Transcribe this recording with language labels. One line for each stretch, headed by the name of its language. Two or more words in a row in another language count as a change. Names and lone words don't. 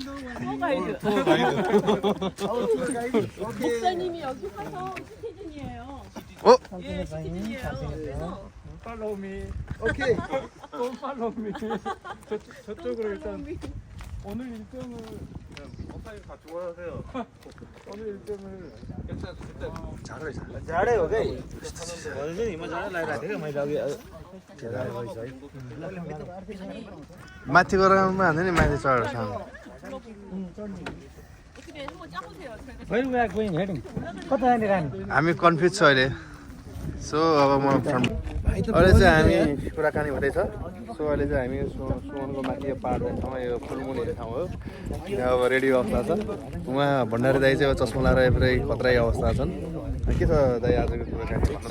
Korean: 목사님이 여기 와서 시티즌이에요. 어? 예, 시티즌이에요. 그래서
English: Follow me. Okay. 또 follow me.
Korean: 저쪽으로 일단 오늘 일정을 같이 원하세요 오늘 일정을
Nepali: जाडै हो क्या हिँड्न जाडै लागिरहेको थियो मैले माथि गएर हाल्दैन नि माथि चढेर सानो
Korean: 어떻게 한번 짜보세요. 저희가
English: Where we are going heading?
Nepali: कता जाने रानी? हामी कन्फ्युज छ अहिले सो अब म अहिले चाहिँ हामी कुराकानी हुँदैछ सो अहिले चाहिँ हामी सुमनको माथि यो पाहाड ठाउँमा यो फुलमुनि ठाउँ हो यहाँ अब रेडियो अवस्था छ उहाँ भण्डारी दाई चाहिँ अब चस्मा लगाएर पुरै खतरै अवस्था छन् के छ दाई आजको कुराकानी